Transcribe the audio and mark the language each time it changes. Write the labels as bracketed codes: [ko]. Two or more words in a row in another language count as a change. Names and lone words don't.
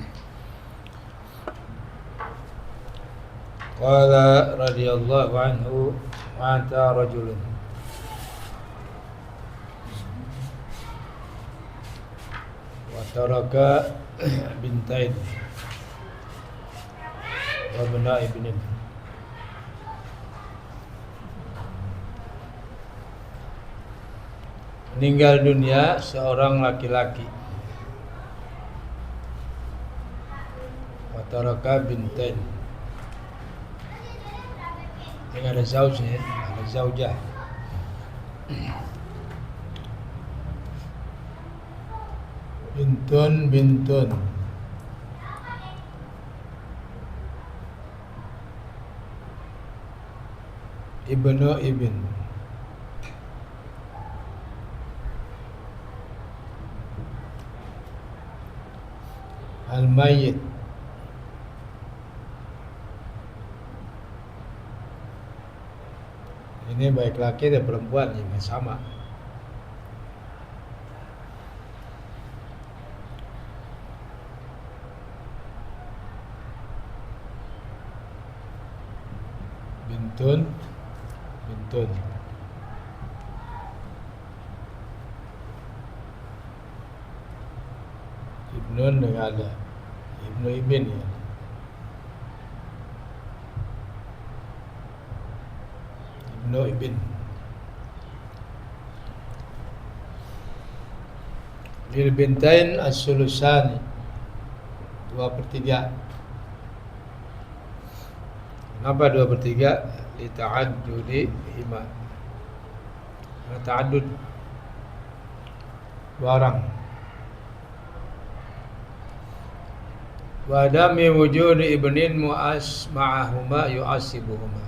[ar] قال رضي الله عنه: مات رجل وترك بنتين وابناء ابن. [id] Meninggal dunia seorang laki-laki. [ar] Wataraka bintain. [id] Ini ada zaujnya, ada zaujah. [ar] Bintun. Ibnu ibn. Al-mayyit. [id] Ini baik laki dan perempuan ini sama. [ar] Bintun. [id] Ibnun dengan ada [ar] Ibnu ibn [id] ya. [ar] Ibnu ibn. Lil bintain as-sulusani 2/3. [id] Kenapa 2/3? [ar] Li ta'addudi hima. [id] Karena ta'addud dua orang. [ar] Wa adami wujudi ibnin mu'as ma'ahuma yu'asibuhuma.